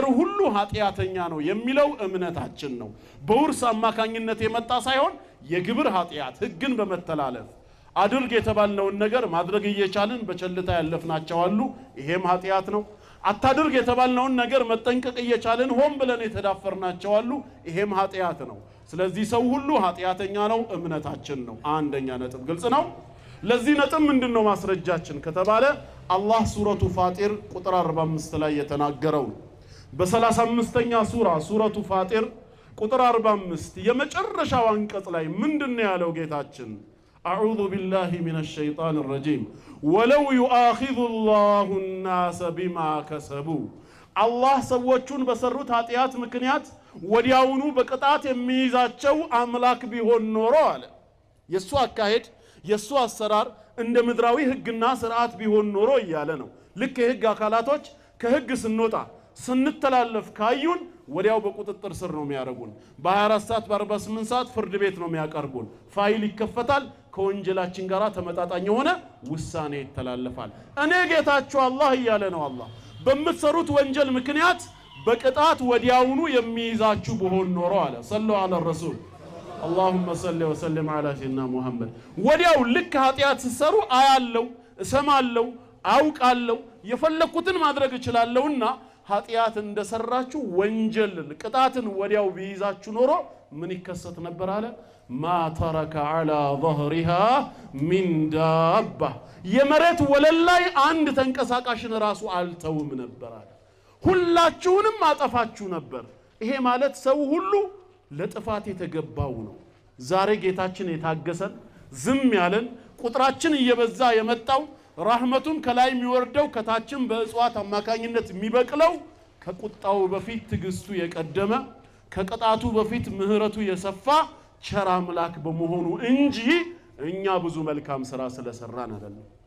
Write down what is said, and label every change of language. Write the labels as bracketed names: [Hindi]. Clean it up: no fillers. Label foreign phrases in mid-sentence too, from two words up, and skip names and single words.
[Amharic] ሁሉ ኃጢአተኛ ነው የሚለው እምነታችን ነው በውርስ አማካኝነት የመጣ ሳይሆን የግብር ኃጢአት ህግን በመተላለፍ አድርግ የተባልነውን ነገር ማድረግ እየቻልን በቸልታ ያለፍናቸው አሉ ይሄም ኃጢአት ነው አታድርግ የተባልነውን ነገር መጠንቀቅ እየቻልን ሆን ብለን የተዳፈርናቸው አሉ ይሄም ኃጢአት ነው ስለዚህ ሰው ሁሉ ኃጢአተኛ ነው እምነታችን ነው አንደኛ ነጥብ ግልጽ ነው ለዚህ ነጥብ ምንድነው ማስረጃችን ከተባለ አላህ ሱረቱ ፋጢር ቁጥር 45 ላይ የተናገረው በ35ኛ ሱረቱ ፋጢር ቁጥር 45 የመጨረሻው አንቀጽ ላይ ምንድነው ያለው ጌታችን [Arabic] أعوذ بالله من الشيطان الرجيم ولو يؤاخذ الله الناس بما كسبوا الله [Amharic] ሰዎችን በሰሩት ኃጢአት ምክንያት ወዲያውኑ በቅጣት የሚይዛቸው አምላክ ቢሆን ኖሮ አለ የሱ አካሄድ የሱ አሰራር እንደ ምድራዊ ህግና ስርዓት ቢሆን ኖሮ ይያለ ነው ልክ የህግ አካላቶች ከህግ ስንወጣ ስንተላለፍ ካዩን ወዲያው በቁጥጥር ስር ነው የሚያረጉን በ24 ሰዓት በ48 ሰዓት ፍርድ ቤት ነው የሚያቀርቡን ፋይል ይከፈታል ከወንጀላችን ጋራ ተመጣጣኝ ሆነ ውሳኔ ይተላለፋል እኔ ጌታችሁ አላህ ይያለ ነው አላህ በመሰሩት ወንጀል ምክንያት በቅጣት ወዲያውኑ የሚይዛችሁ በሆን ኖሮ አለ [Arabic] صلى الله عليه [Amharic] ረሱል [Arabic] اللهم صل وسلم على سيدنا محمد [Amharic] ወዲያው ልክ ኃጢአት ሲሰሩ አያለው እሰማለው አውቃለው የፈለኩትን ማድረግ እችላለሁና ኃጢአት እንደሰራችሁ ወንጀል ቅጣትን ወዲያው ቢይዛችሁ ኖሮ ምን ይከሰት ነበር አለ ما [Arabic] ترك على ظهرها من دابة [Amharic] የመሬት ወለል ላይ አንድ ተንቀሳቃሽን ራሱ አልተውም ነበር አለ ሁላችሁንም አጠፋችሁ ነበር ይሄ ማለት ሰው ሁሉ ለጥፋት የተገባው ነው ዛሬ ጌታችን የታገሰን ዝም ያለን ቁጥራችን እየበዛ የመጣው ረህመቱም ከላይ የሚወርደው ከታችም በእጽዋት አማካኝነት የሚበቅለው ከቁጣው በፊት ትግስቱ የቀደመ ከቅጣቱ በፊት ምህረቱ የሰፋ ቸር አምላክ በመሆኑ እንጂ እኛ ብዙ መልካም ሥራ ስለሰራን አይደለም።